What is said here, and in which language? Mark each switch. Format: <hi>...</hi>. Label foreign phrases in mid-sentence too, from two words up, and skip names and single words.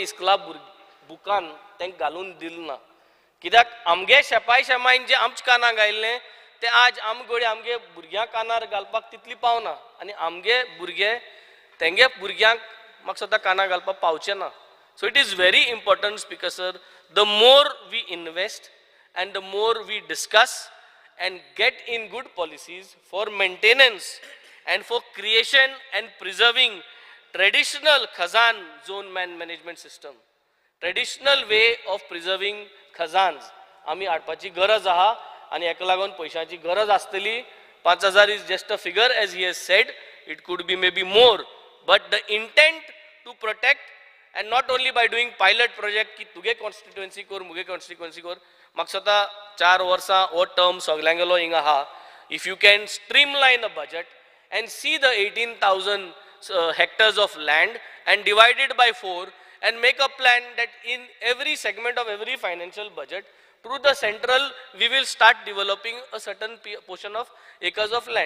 <kok>इस्कुला बुकान तांकां घालून दिल ना कित्याक आमगे शेपाय शेमायन जे आमच्या कानाक आयिल्लें तें आज आमगे आमगे भुरग्यां कानार घालपाक तितली पावना आनी आमगे भुरगे तेंगे भुरग्यांक म्हाका स्वता कानार घालपाक</kok> <en>पावचे ना so it is very important Speaker sir the more we invest and the more we discuss and get in good policies for maintenance and for creation and preserving traditional Khazan zone man management system. Traditional way of preserving Khazans.</en> <kok>आमी हाडपाची गरज आहा आनी हेका लागून पयशांची गरज आसतली</kok> <en>5,000 is just a figure as he has said. It could be maybe more. But the intent to protect and not only by doing pilot project</en> <kok>की तुगे constituency कोर मुगे constituency कोर म्हाका स्वता 4 वर्सां हो टर्म सगल्यांगेलो हिंगा आहा</kok> <en>if you can streamline a budget and see the 18,000 hectares of land and divide it by 4 and make a plan that in every segment of every financial budget through the central we will start developing a certain portion of acres of land.</en>